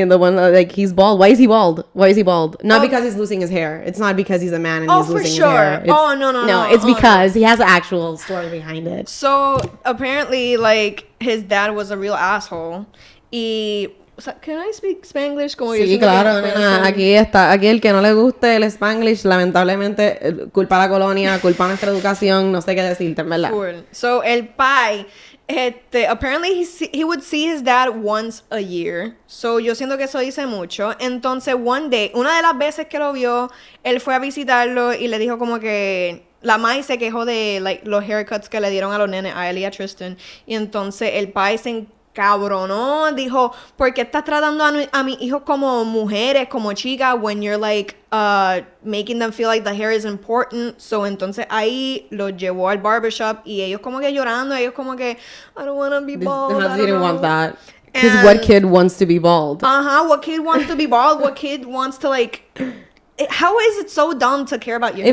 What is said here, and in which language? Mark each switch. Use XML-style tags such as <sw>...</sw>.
<en>And the one, like, he's bald. Why is he bald? Not because he's losing his hair. It's not because he's a man and he's losing his hair. Oh, no. No, it's because he has an actual story behind it. So, apparently, like, his dad was a real asshole. Y... Can I speak Spanglish? Como</en> <es>sí, claro, nena. Aquí el que no le guste el Spanglish, lamentablemente, culpa a la colonia, culpa a nuestra educación, no sé qué decirte, en verdad.</es> <en>Cool. So,</en> <es>el pai,</es> <en>apparently he would see his dad once a year.</en> <es>So, yo siento que eso dice mucho. Entonces,</es> <en>one day,</en> <es>una de las veces que lo vio, él fue a visitarlo y le dijo como que... La Mai se quejó de like, los haircuts que le dieron a los nenes, a él y a Tristan. Y entonces, el pai se cabronó, dijo, ¿por qué estás tratando a mis hijos como mujeres, como chicas,</es> <en>when you're like making them feel like the hair is important?</en> <es>So, entonces ahí los llevó al barbershop y ellos como que llorando, ellos como que,</es> <en>I don't want to be bald. They didn't want that. Because what kid wants to be bald? What kid wants to be bald? What kid wants to like... How is it so dumb to care about your hair?</en>